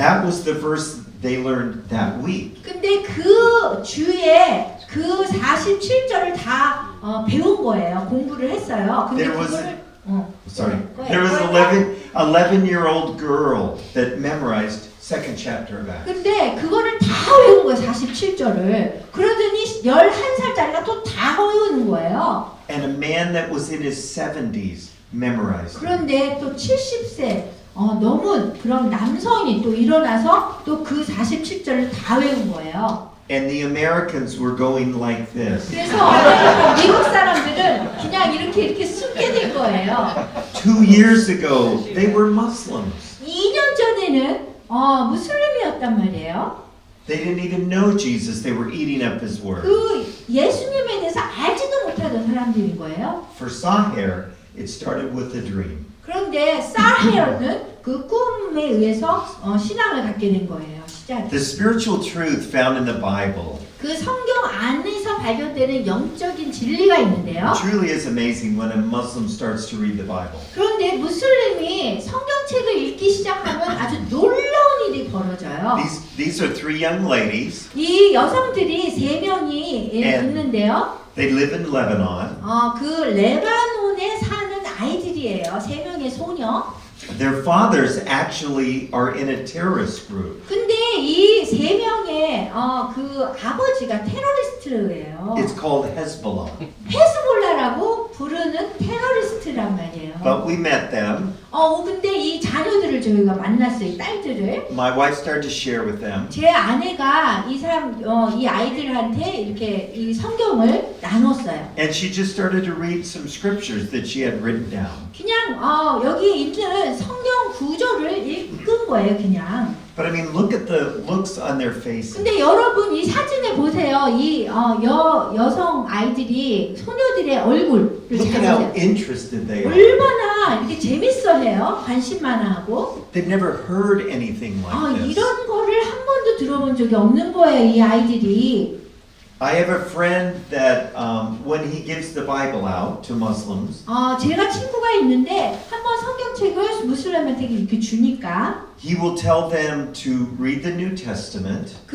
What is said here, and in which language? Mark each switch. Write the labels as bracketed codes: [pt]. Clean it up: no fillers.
[en] That was the verse they learned that week. [ko] 근데 그 주에 그 47절을 다 배운 거예요. 공부를 했어요. 근데 [en] There was [ko] 그거를 [en] Sorry. Go ahead. There was Go an ahead. 11-year-old girl that memorized second chapter of Acts. [ko] 근데 그거를 다 외운 거예요. 47절을. 그러더니 11살짜리가 또 다 외우는 거예요. [en] And a man that was in his 70s memorized it. [ko] 그런데 또 70세 넘은 그런 남성이 또 일어나서 또 그 47절을 다 외운 거예요. [en] And the Americans were going like this. [ko] 그래서 미국 사람들은 그냥 이렇게 숨게 된 거예요. [en] 2 years ago, they were Muslims. [ko] 2년 전에는 무슬림이었단 말이에요. [en] They didn't even know Jesus. They were eating up his word. [ko] 그 예수님에 대해서 알지도 못하던 사람들인 거예요. [en] For Sahir, it started with a dream. [ko] 그런데 사헤어는 그 꿈에 의해서 신앙을 갖게 된 거예요. 시작. [en] The spiritual truth found in the Bible [ko] 그 성경 안에서 발견되는 영적인 진리가 있는데요. [en] truly is amazing when a Muslim starts to read the Bible. [ko] 그런데 무슬림이 성경책을 읽기 시작하면 아주 놀라운 일이 벌어져요. [en] These are 3 young ladies. [ko] 이 여성들이 3명이 [en] And- [ko] 있는데요. [en] They live in Lebanon. [ko] 그 레바논에 사는 아이들이에요. 3명의 소녀. [en] Their fathers actually are in a terrorist group. [ko] 근데 이 3명의 그 아버지가 테러리스트예요. [en] It's called Hezbollah. [ko] 헤스볼라라고 부르는 테러리스트란 말이에요. [en] But we met them. [ko] 근데 이 자녀들을 저희가 만났어요. 이 딸들을. [en] My wife started to share with them. [ko] 제 아내가 이 아이들한테 이렇게 이 성경을 나눴어요. [en] And she just started to read some scriptures that she had written down. [ko] 그냥 여기 있는 성경 구절을 읽은 거예요, 그냥. [en] But I mean, look at the looks on their faces. [ko] 근데 여러분 이 사진에 보세요. 이 여성 아이들이 소녀들의 얼굴을 [en] Look [ko] 잘 [en] at how [ko] 보세요. [en] interested they are. [ko] 얼마나 이렇게 재밌어해요. 관심 많아하고. [en] They've never heard anything like this. [ko] 이런 거를 한 번도 들어본 적이 없는 거예요, 이 아이들이. [en] I have a friend that when he gives the Bible out to Muslims, [ko] 제가 친구가 있는데 한번 성경책을 무슬림한테 이렇게 주니까 [en] he will tell them to read the New Testament,